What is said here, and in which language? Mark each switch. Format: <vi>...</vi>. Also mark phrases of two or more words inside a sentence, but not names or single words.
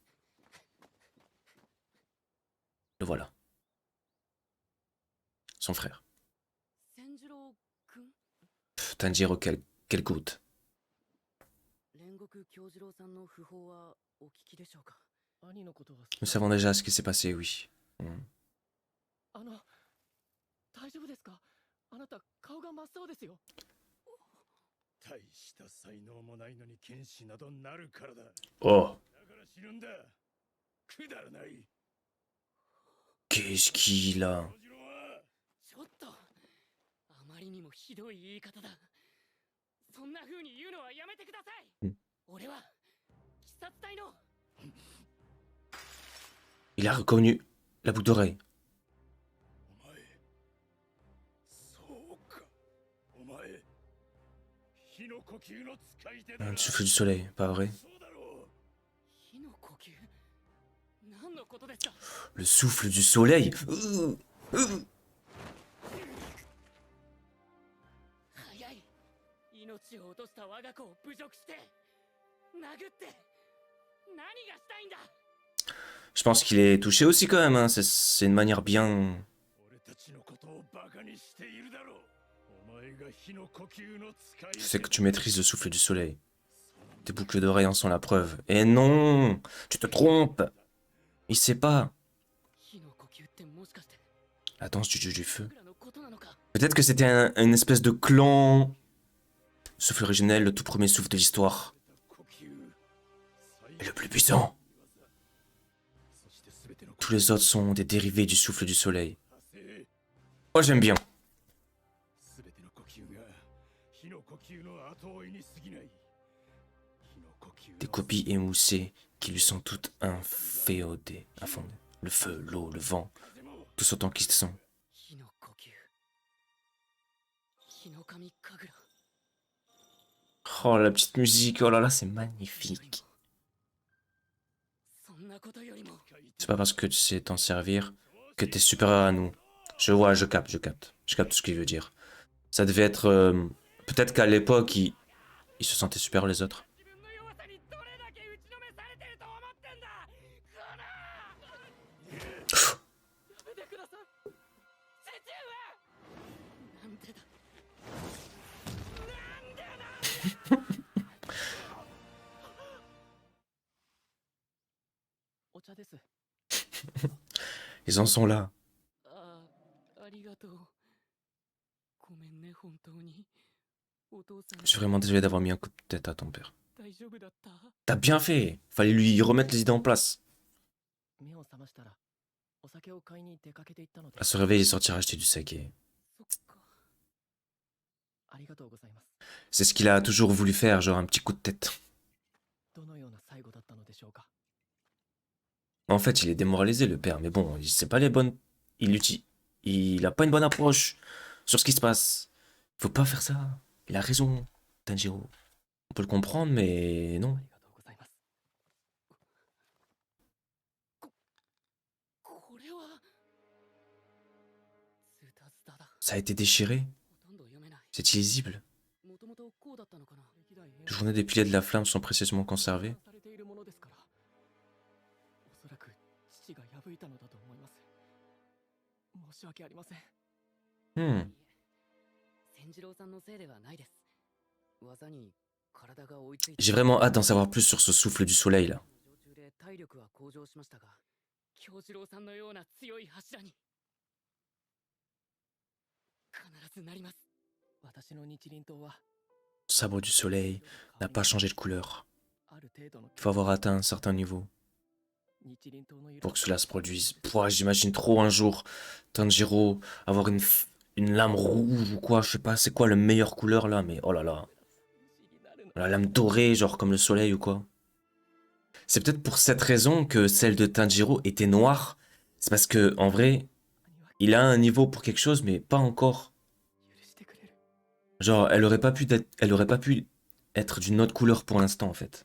<fr>Le voilà. Son frère. Pff, Tanjiro, quelle goutte. Nous savons déjà ce qui s'est passé, oui. Hmm.</fr> <ja>大丈夫ですか？あなた顔が真っ青ですよ。大した才能もないのに剣士などなるからだ。 Oh, だから死ぬんだ。くだらない。</ja> <fr>qu'est-ce qu'il a?</fr> <ja>ちょっと、あまりにもひどい言い方だ。そんな風に言うのはやめてください。うん俺は鬼殺隊の。</ja> <fr>Il a reconnu la boucle d'oreille.</fr> <ja>お前、そうか。お前、火の呼吸の使い手だ。</ja> <fr>Un souffle du soleil, pas vrai?</fr> <ja>そうだろう。火の呼吸。何のことですか？</ja> <fr>Le souffle du soleil.</fr> <ja>早い。命を落とした我が子を侮辱して殴って何がしたいんだ。</ja> <fr>Je pense qu'il est touché aussi quand même, hein. C'est une manière bien.</fr> <ja>俺たちのことをバカにしているだろう。お前が火の呼吸の使い手。</ja> <fr>Je sais que tu maîtrises le souffle du soleil. Tes boucles d'oreilles en sont la preuve. Et non, tu te trompes. Il sait pas.</fr> <ja>火の呼吸ってもしかして</ja> <fr>La danse du dieu du feu.</fr> <ja>僕らのことなのか。</ja> <fr>Peut-être que c'était une espèce de clan. Souffle originel, le tout premier souffle de l'histoire.</fr> <ja>呼吸。</ja> <fr>Et le plus puissant.</fr> <ja>そして全ての</ja> <fr>Tous les autres sont des dérivés du souffle du soleil.</fr> <ja>火星。</ja> <fr>Oh, j'aime bien.</fr> <ja>全ての呼吸が火の呼吸の後追いに過ぎない。火の呼吸の</ja> <fr>Des copies émoussées qui lui sont toutes inféodées. Infondées. Le feu, l'eau, le vent.</fr> <ja>風も</ja> <fr>Tous autant qu'ils sont.</fr> <ja>火の呼吸。火の神神楽。</ja> <fr>Oh, la petite musique. Oh là là, c'est magnifique.</fr> <ja>そんなことよりも</ja> <fr>C'est pas parce que tu sais t'en servir que t'es supérieur à nous. Je vois, je capte. Je capte ce qu'il veut dire. Ça devait être... peut-être qu'à l'époque, il se sentait supérieur les autres.</fr> <ja>自分の弱さにどれだけ打ちのめされてると思ってんだ。こら。やめてください。父上。なんでだ。なんでだ。お茶です。</ja> <fr>Ils en sont là.</fr> <ja>ああ、ありがとう。ごめんね、本当に。お父さん、</ja> <fr>Je suis vraiment désolé d'avoir mis un coup de tête à ton père.</fr> <ja>大丈夫だった？</ja> <fr>T'as bien fait. Fallait lui remettre les idées en place.</fr> <ja>目を覚ましたら、お酒を買いに出かけていったので</ja> <fr>À。se réveiller et sortir acheter du saké.</fr> <ja>そっか。ありがとうございます。</ja> <fr>C'est ce qu'il a toujours voulu faire, genre un petit coup de tête.</fr> <ja>どのような最後だったのでしょうか。</ja> <fr>En fait, il est démoralisé, le père, mais bon, c'est pas les bonnes. Il a pas une bonne approche sur ce qui se passe. Faut pas faire ça. Il a raison, Tanjiro. On peut le comprendre, mais</fr> <ja>あ</ja> <fr>non.</fr> <ja>りがとうございます。これはズタズタだ。</ja> <fr>Ça a été déchiré.</fr> <ja>ほとんど読めない。</ja> <fr>C'est illisible.</fr> <ja>もともとこうだったのかな。歴代</ja> <fr>Les journées des piliers de la flamme sont précieusement conservées.</fr> <ja>されているものですから。おそらく父が破いたのだと思います。申し訳ありません。 Hmm. 千次郎さんのせいではないです。技に体が追いついて。</ja> <fr>J'ai vraiment hâte d'en savoir plus sur ce souffle du soleil, là.</fr> <ja>常駐で体力は向上しましたが、京次郎さんのような強い柱に必ずなります。私の日輪刀は</ja> <fr>Le sabre du soleil n'a pas changé de couleur.</fr> <ja>ある程度の</ja> <fr>Il faut avoir atteint un certain niveau</fr> <ja>日輪刀の色</ja> <fr>pour que cela se produise. Pouah, j'imagine trop un jour Tanjiro avoir une lame rouge ou quoi, je sais pas, c'est quoi la meilleure couleur là, mais oh là là.</fr> <ja>不思議なるの。</ja> <fr>La lame dorée, genre comme le soleil ou quoi. C'est peut-être pour cette raison que celle de Tanjiro était noire. C'est parce que, en vrai,</fr> <ja>兄は</ja> <fr>il a un niveau pour quelque chose, mais pas encore.</fr> <ja>許してくれる。</ja> <fr>Genre, elle aurait pas pu être d'une autre couleur pour l'instant, en fait.</fr>